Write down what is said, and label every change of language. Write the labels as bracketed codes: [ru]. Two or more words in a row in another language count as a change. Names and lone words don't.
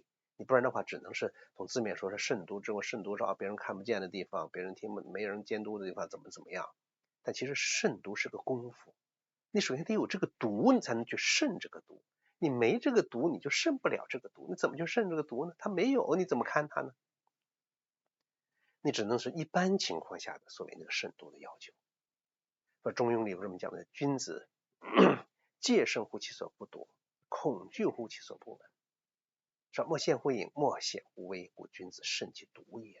[zh] 你不然的話，只能是從字面說是慎獨，只有慎獨是別人看不見的地方，別人聽不沒人監督的地方怎麼樣。但其實慎獨是個功夫，你首先得有這個獨，你才能去慎這個獨。你沒這個獨，你就慎不了這個獨。你怎麼就慎這個獨呢？ 它沒有，你怎麼看它呢？你只能是一般情況下的所謂那個慎獨的要求。說中庸裡為什麼講的君子戒慎乎其所不奪，恐懼乎其所不聞。說莫羨乎隱，莫顯乎微，故君子慎其獨也。